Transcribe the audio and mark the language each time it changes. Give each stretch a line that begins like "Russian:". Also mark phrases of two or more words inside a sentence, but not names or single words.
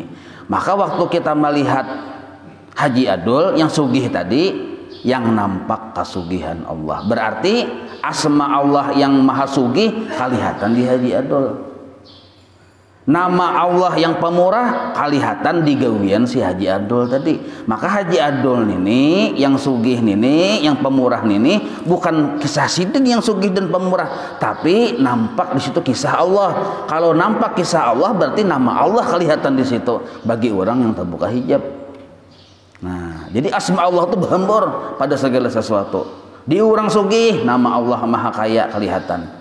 Indonesian: Maka waktu kita melihat Haji Adul yang sugih tadi, yang nampak kesugihan Allah, berarti asma Allah yang maha sugih kelihatan di Haji Adul. Nama Allah yang pemurah kelihatan di gawian si Haji Adul tadi. Maka Haji Adul ini yang sugih ini, yang pemurah ini bukan kisah Sidin yang sugih dan pemurah, tapi nampak di situ kisah Allah. Kalau nampak kisah Allah berarti nama Allah kelihatan di situ bagi orang yang terbuka hijab. Nah, jadi asma Allah itu berhembur pada segala sesuatu. Di orang sugih nama Allah maha kaya kelihatan.